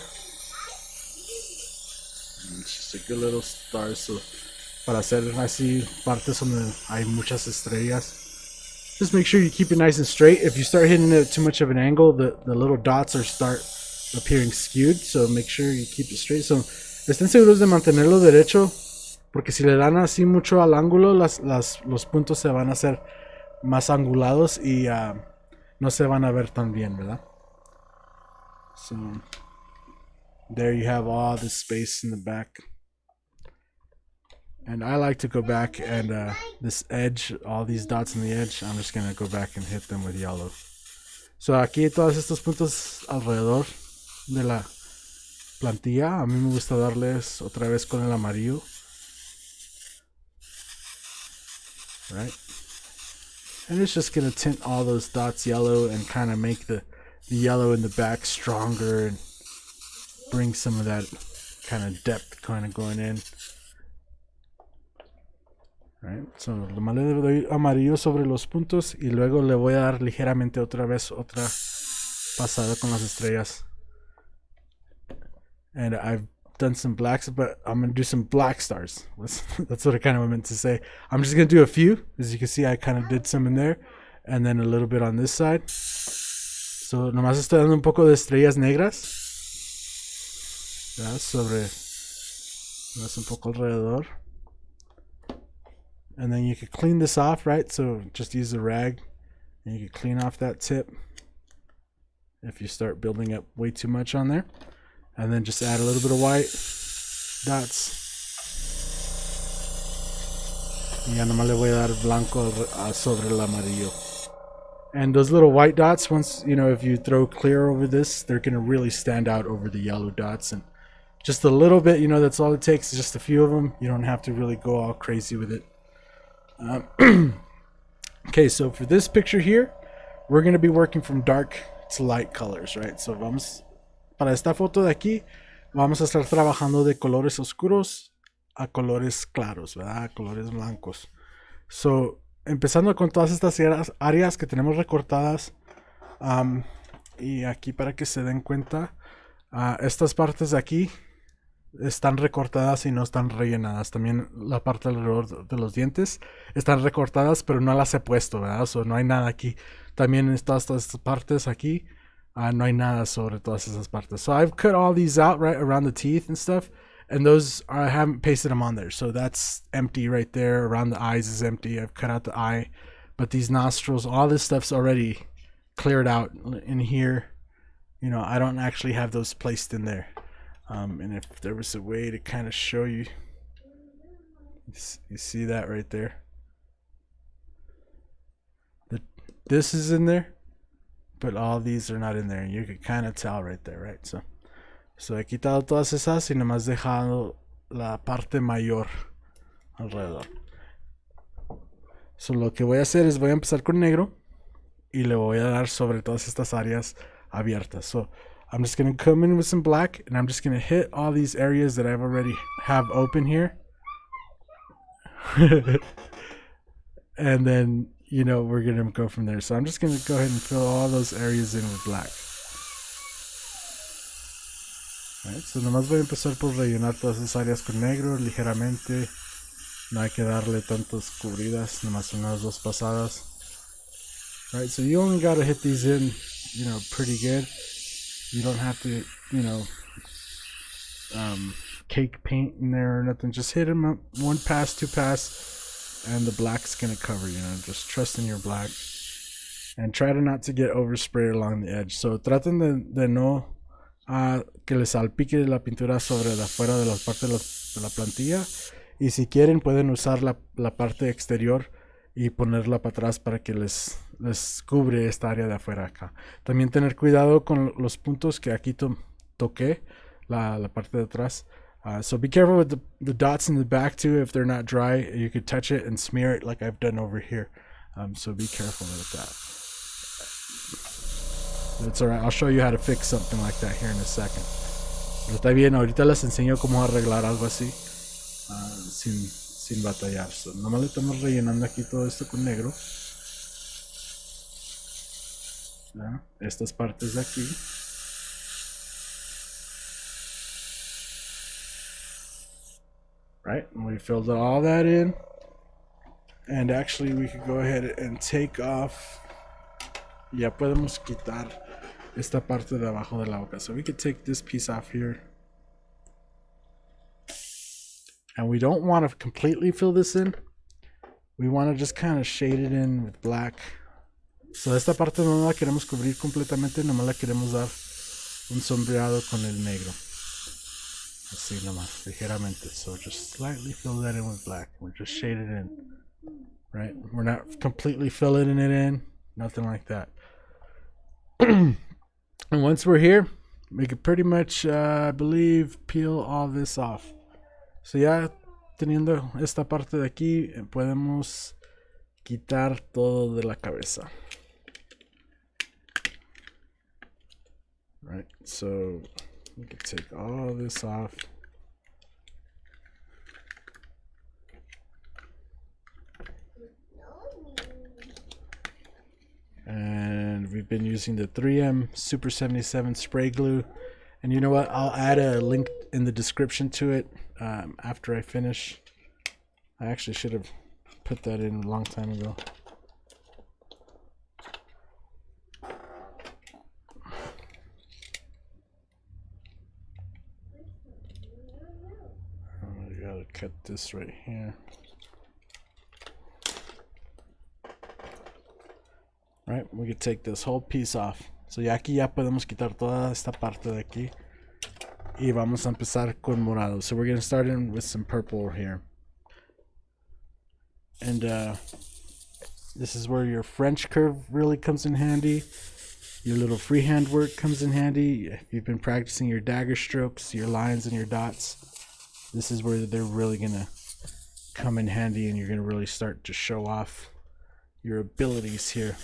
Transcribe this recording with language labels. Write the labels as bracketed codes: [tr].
[en] And it's just a good little star. So [es] para hacer así partes donde hay muchas estrellas, [en] just make sure you keep it nice and straight. If you start hitting it at too much of an angle, the little dots start appearing skewed. So make sure you keep it straight. [es] So estén seguros de mantenerlo derecho, porque si le dan así mucho al ángulo, los puntos se van a hacer más angulados y no se van a ver tan bien, ¿verdad? [en] So there you have all the space in the back. And I like to go back and this edge, all these dots in the edge, I'm just gonna go back and hit them with yellow. [es] So aquí todos estos puntos alrededor de la plantilla, a mí me gusta darles otra vez con el amarillo. [en] Right? And it's just gonna tint all those dots yellow and kind of make the yellow in the back stronger and bring some of that kind of depth kind of going in. Right? [es] So nomás le doy amarillo sobre los puntos y luego le voy a dar ligeramente otra vez otra pasada con las estrellas. [en] And I've done some blacks, but I'm gonna do some black stars. That's what I kind of meant to say. I'm just gonna do a few. As you can see, I kind of did some in there, and then a little bit on this side. [es] So nomás estoy dando un poco de estrellas negras. Ya, sobre más un poco alrededor. [en] And then you can clean this off, right? So just use a rag and you can clean off that tip if you start building up way too much on there. And then just add a little bit of white dots. [es] Y ya nomás le voy a dar blanco sobre el amarillo. [en] And those little white dots, once, you know, if you throw clear over this, they're going to really stand out over the yellow dots. And just a little bit, you know, that's all it takes, just a few of them. You don't have to really go all crazy with it. Okay, so for this picture here, we're going to be working from dark to light colors, right? [es] So para esta foto de aquí, vamos a estar trabajando de colores oscuros a colores claros, ¿verdad? A colores blancos. So, empezando con todas estas áreas que tenemos recortadas, y aquí para que se den cuenta, estas partes de aquí están recortadas y no están rellenadas. También la parte alrededor de los dientes están recortadas, pero no las he puesto, ¿verdad? So, no hay nada aquí. También en todas estas partes aquí, no hay nada sobre todas esas partes. [en] So I've cut all these out right around the teeth and stuff, and those I haven't pasted them on there. So that's empty right there. Around the eyes is empty. I've cut out the eye, but these nostrils, all this stuff's already cleared out in here. You know, I don't actually have those placed in there. And if there was a way to kind of show you, you see that right there. This is in there, but all these are not in there. You can kind of tell right there, right? [es] So he quitado todas esas y nomás dejado la parte mayor alrededor. So lo que voy a hacer es voy a empezar con negro y le voy a dar sobre todas estas áreas abiertas. [en] So I'm just going to come in with some black and I'm just going to hit all these areas that I've already have open here. And then, you know, we're going to go from there. So I'm just going to go ahead and fill all those areas in with black. [es] Right, so nomás voy a empezar por rellenar todas esas áreas con negro ligeramente. No hay que darle tantas cubridas, nomás unas dos pasadas. [en] Right, so you only got to hit these in, you know, pretty good. You don't have to, you know, cake paint in there or nothing. Just hit them up, one pass, two pass, and the black's gonna cover, you know. Just trust in your black. And try to not to get oversprayed along the edge. [es] So traten de no que les salpique la pintura sobre la afuera de la parte de la plantilla. Y si quieren pueden usar la parte exterior y ponerla para atrás para que les cubre esta área de afuera acá. También tener cuidado con los puntos que aquí toqué, la parte de atrás. [en] So be careful with the dots in the back too. If they're not dry, you could touch it and smear it like I've done over here. So be careful with that. It's alright. I'll show you how to fix something like that here in a second. [es] Pero está bien, ahorita les enseño cómo arreglar algo así sin batallar. So, nomás le estamos rellenando aquí todo esto con negro. ¿Ya? Estas partes de aquí. [en] Right, and we filled all that in. And actually we could go ahead and take off. [es] Ya podemos quitar esta parte de abajo de la boca. [en] So we could take this piece off here. And we don't want to completely fill this in. We want to just kind of shade it in with black. [es] So esta parte no la queremos cubrir completamente, nomás la queremos dar un sombreado con el negro. Así nomás, ligeramente. [en] So just slightly fill that in with black. We're just shaded in. Right? We're not completely filling it in. Nothing like that. And once we're here, we can pretty much, I believe, peel all this off. [es] So ya teniendo esta parte de aquí, podemos quitar todo de la cabeza. [en] Right? So we can take all this off. And we've been using the 3M Super 77 spray glue. And you know what? I'll add a link in the description to it after I finish. I actually should have put that in a long time ago. I gotta cut this right here. Right, we could take this whole piece off. [es] So ya aquí ya podemos quitar toda esta parte de aquí. Y vamos a empezar con morado. [en] So we're going to start in with some purple here. And this is where your French curve really comes in handy. Your little freehand work comes in handy. If you've been practicing your dagger strokes, your lines and your dots, this is where they're really going to come in handy, and you're going to really start to show off your abilities here.